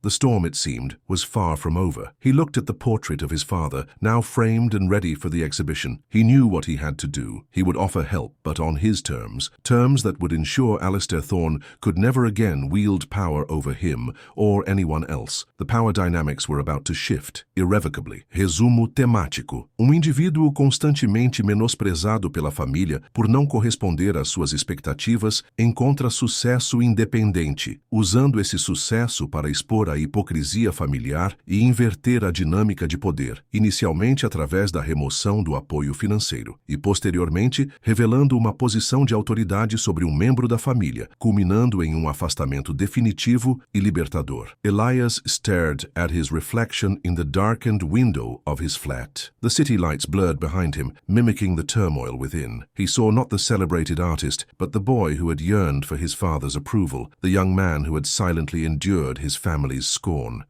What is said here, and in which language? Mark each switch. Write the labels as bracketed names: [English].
[English] The storm, it seemed, was far from over. He looked at the portrait of his father, now framed and ready for the exhibition. He knew what he had to do. He would offer help, but on his terms, terms that would ensure Alistair Thorne could never again wield power over him or anyone else. The power dynamics were about to shift, irrevocably. [Portuguese] Resumo temático. Indivíduo constantemente menosprezado pela família por não corresponder às suas expectativas encontra sucesso independente, usando esse sucesso para expor a hipocrisia familiar e inverter a dinâmica de poder, inicialmente através da remoção do apoio financeiro e, posteriormente, revelando uma posição de autoridade sobre um membro da família, culminando em um afastamento definitivo e libertador. [English] Elias stared at his reflection in the darkened window of his flat. The city lights blurred behind him, mimicking the turmoil within. He saw not the celebrated artist, but the boy who had yearned for his father's approval, the young man who had silently endured his family's scorn.